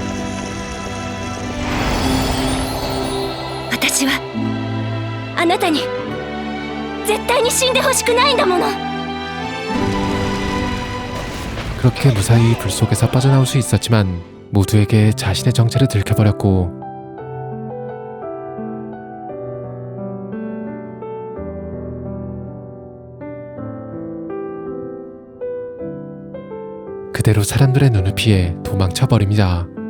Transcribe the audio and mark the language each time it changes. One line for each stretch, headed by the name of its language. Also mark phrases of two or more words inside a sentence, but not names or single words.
Japanese: 私はあなたに絶対に死んでほしくないんだもの。
Korean: 그렇게 무사히 불 속에서 빠져나올 수 있었지만 모두에게 자신의 정체를 들켜버렸고 그대로 사람들의 눈을 피해 도망쳐버립니다.